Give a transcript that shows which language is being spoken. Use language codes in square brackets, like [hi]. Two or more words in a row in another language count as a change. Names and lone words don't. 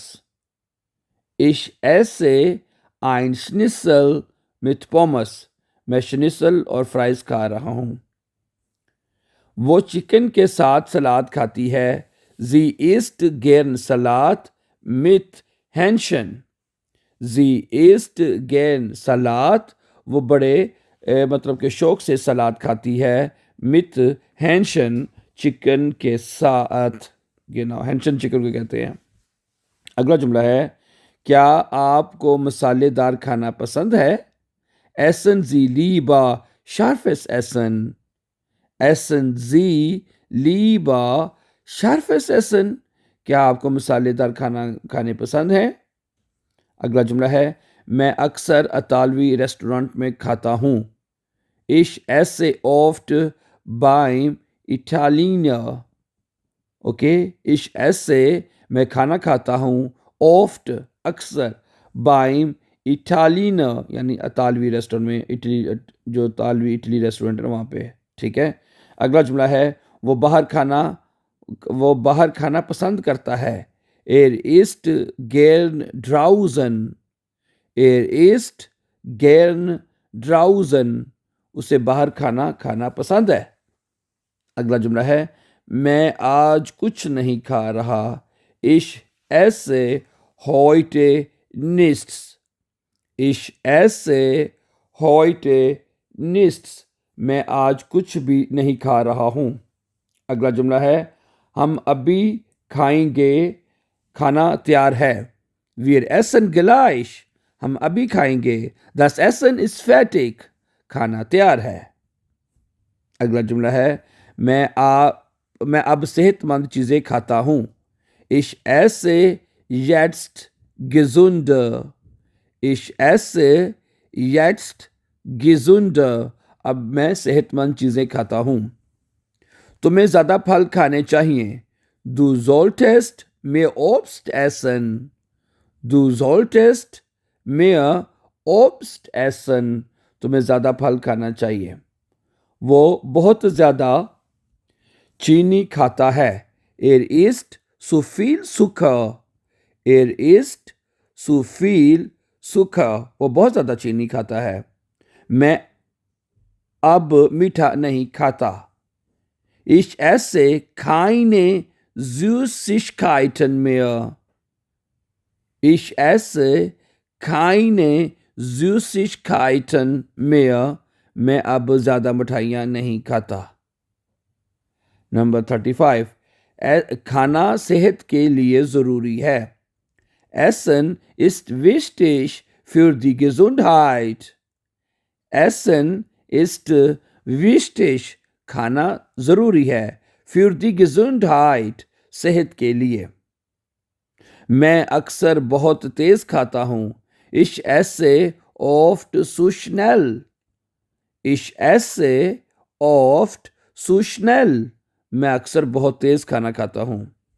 [de] Ich esse ein Schnitzel mit Pommes. [hi] मैं शनिसल और फ्राइज खा रहा हूँ। वो चिकन के साथ सलाद खाती है। [de] Sie isst gern Salat mit Hähnchen. Sie isst gern Salat. [hi] वो बड़े मतलब के शौक से सलाद खाती है। [de] mit Hähnchen, [hi] चिकन के साथ। Hähnchen चिकन को कहते हैं। अगला जुमला है, क्या आपको मसालेदार खाना पसंद है? [de] Essen Sie lieber scharfes Essen? Essen Sie lieber scharfes Essen? [hi] क्या आपको मसालेदार खाना खाने पसंद है? अगला जुमला है, मैं अक्सर अतालवी रेस्टोरेंट में खाता हूँ। [de] Ich esse oft beim Italiener. ओके, ich esse, [hi] मैं खाना खाता हूँ, oft, अक्सर, [de] beim Italiener, [hi] यानी अतालवी रेस्टोरेंट में, इटली, जो तालवी इटली रेस्टोरेंट है वहाँ पे। ठीक है। अगला जुमला है, वो बाहर खाना पसंद करता है। [de] Er isst gern draußen. Er isst gern draußen. [hi] उसे बाहर खाना पसंद है। अगला जुमला है, मैं आज कुछ नहीं खा रहा। [de] Ich esse heute nichts. Ich esse heute nichts. [hi] मैं आज कुछ भी नहीं खा रहा हूँ। अगला जुमला है, हम अभी खाएंगे, खाना तैयार है। [de] Wir essen gleich. [hi] हम अभी खाएंगे। [de] Das Essen ist fertig. [hi] खाना तैयार है। अगला जुमला है, मैं अब सेहतमंद चीज़ें खाता हूँ। [de] Ich esse jetzt gesünder. Ich esse jetzt gesünder. [hi] अब मैं सेहतमंद चीज़ें खाता हूँ। तुम्हें ज़्यादा फल खाने चाहिए। [de] Du solltest mehr Obst essen. Du solltest mehr Obst essen. [hi] तुम्हें ज़्यादा फल खाना चाहिए। वो बहुत ज़्यादा चीनी खाता है। [de] Er isst zu viel Zucker. Er isst zu viel Zucker. [hi] वो बहुत ज़्यादा चीनी खाता है। मैं अब मीठा नहीं खाता। [de] Ich esse keine Süßigkeiten mehr. Ich esse keine Süßigkeiten mehr. [hi] मैं अब ज़्यादा मिठाइयाँ नहीं खाता। नंबर 35, खाना सेहत के लिए ज़रूरी है। [de] Essen ist wichtig für die Gesundheit. Essen ist wichtig. [hi] खाना ज़रूरी है। [de] Für die Gesundheit, [hi] सेहत के लिए। मैं अक्सर बहुत तेज़ खाता हूँ। [de] Ich esse oft zu schnell. Ich esse oft zu schnell. [hi] मैं अक्सर बहुत तेज खाना खाता हूँ.